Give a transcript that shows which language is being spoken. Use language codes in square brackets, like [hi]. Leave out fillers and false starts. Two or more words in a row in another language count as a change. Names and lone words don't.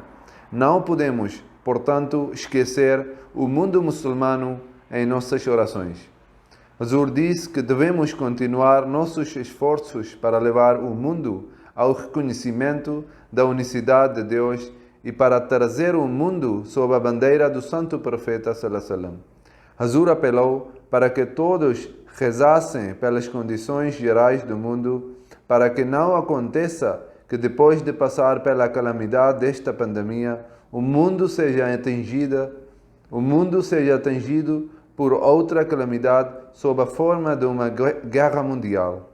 [pt] Não podemos, portanto, esquecer o mundo muçulmano em nossas orações. Zur diz que devemos continuar nossos esforços para levar o mundo ao reconhecimento da unicidade de Deus e para trazer o mundo sob a bandeira do Santo Profeta [ar] صلى الله عليه وسلم. [pt] Zur apelou para que todos rezassem pelas condições gerais do mundo, para que não aconteça que depois de passar pela calamidade desta pandemia, o mundo seja atingido por outra calamidade sob a forma de uma guerra mundial.